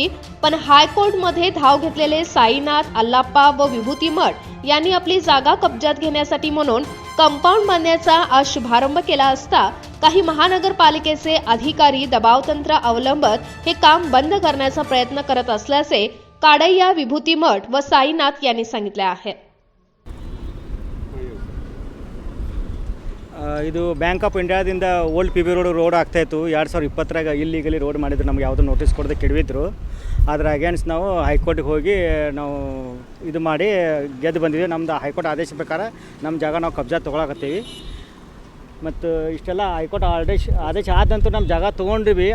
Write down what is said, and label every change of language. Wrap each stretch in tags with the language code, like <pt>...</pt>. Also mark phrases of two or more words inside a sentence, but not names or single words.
<mr>पण हायकोर्टमध्ये धाव घेतलेले साईनाथ, अल्लाप्पा व विभूती मठ यांनी आपली जागा कब्जात घेण्यासाठी म्हणून कंपाऊंड बांधण्याचा आज शुभारंभ केला असता काही महानगरपालिकेचे अधिकारी दबावतंत्र अवलंबत हे काम बंद करण्याचा प्रयत्न करत असल्याचे काडय्या विभूती मठ व साईनाथ यांनी सांगितले आहे।</mr> <kn>ಇದು ಬ್ಯಾಂಕ್ ಆಫ್ ಇಂಡಿಯಾದಿಂದ ಓಲ್ಡ್ ಪಿ ಬಿ ರೋಡ್ ಆಗ್ತಾಯಿತ್ತು. 2020ರಾಗ ಇಲ್ಲಿಗಲಿ ರೋಡ್ ಮಾಡಿದ್ರು, ನಮ್ಗೆ ಯಾವುದೂ ನೋಟಿಸ್ ಕೊಡದೆ ಕೆಡವಿದ್ರು. ಅದರ ಅಗೇನ್ಸ್ಟ್ ನಾವು ಹೈಕೋರ್ಟಿಗೆ ಹೋಗಿ ನಾವು ಇದು ಮಾಡಿ ಗೆದ್ದು ಬಂದಿದ್ದೀವಿ. ನಮ್ಮದು ಹೈಕೋರ್ಟ್ ಆದೇಶ ಪ್ರಕಾರ ನಮ್ಮ ಜಾಗ ನಾವು ಕಬ್ಜಾ ತೊಗೊಳಕತ್ತೀವಿ. ಮತ್ತು ಇಷ್ಟೆಲ್ಲ ಹೈಕೋರ್ಟ್ ಆದೇಶ ಆದ ನಂತರ ನಮ್ಮ ಜಾಗ ತೊಗೊಂಡಿವಿ.</kn>